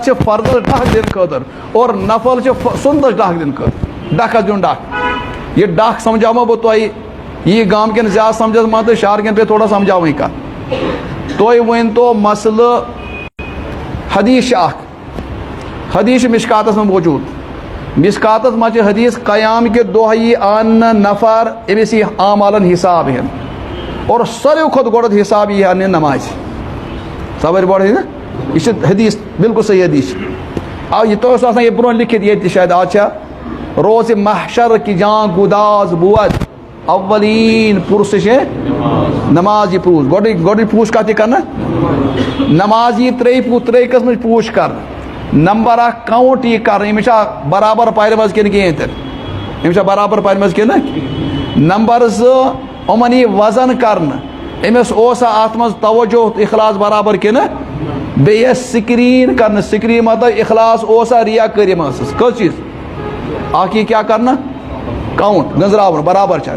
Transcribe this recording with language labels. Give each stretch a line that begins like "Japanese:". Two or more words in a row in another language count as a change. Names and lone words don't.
Kashmiri: چھِ فرضس ڈکھ دِنہٕ خٲطرٕ اور نفل چھِ سُنتس ڈکھ دِنہٕ خٲطرٕ ڈکھس دیُن ڈکھ یہِ ڈکھ سمجھاومو بہٕ تۄہہِ یی گام کٮ۪ن زیادٕ سمجھس منٛز تہٕ شہر کٮ۪ن پیٚیہِ تھوڑا سمجھاوٕنۍ کَتھ تُہۍ ؤنۍتو مسلہٕ حدیٖث چھِ اکھ حدیٖث چھِ مشکاتس منٛز موجوٗد مشکاتس منٛز چھِ حدیٖث قیام کہِ دۄہ یی اننہٕ نفر أمِس یی عامالن حساب ہٮ۪نہٕ اور ساروی کھۄتہٕ گۄڈٕ حساب یی اننہِ نمازِ سوٲرۍ بوڑ ہے نا یہِ چھِ حدیٖث بالکل صحیح حدیٖث چھِ یہِ تۄہہِ اوس آسان یہِ برونٛہہ لیکھِتھ ییٚتہِ تہِ شاید آز چھا
Persian: روزِ محشر کی جان گُداز بود اولین پُرسِش ہے نماز
Kashmiri: یی پوٗچھ گۄڈٕنِچ پوٗچھ کَتھ یی کرنہٕ نماز یی ترٛیٚیہِ قٕسمٕچ پوٗچھ کرنہٕ نمبر 1 کاوُنٛٹ یی کرنہٕ أمِس چھا برابر پَرِ منٛز کِنہٕ کِہیٖنۍ تہِ أمِس چھا برابر پَرِ منٛز کِنہٕ نمبر 2 یِمن یی وزن کرنہٕ أمِس اوسا اَتھ منٛز توجہ تہٕ اخلاص برابر کِنہٕ بیٚیہِ ٲسۍ سِکریٖن کرنہٕ سِکریٖن مطلب اخلاص اوسا ریا کٲری ما ٲسٕس کٔژ چیٖز اکھ یی کیٛاہ کرنہٕ کاوُنٛٹ گٔنٛزراوُن برابر چھا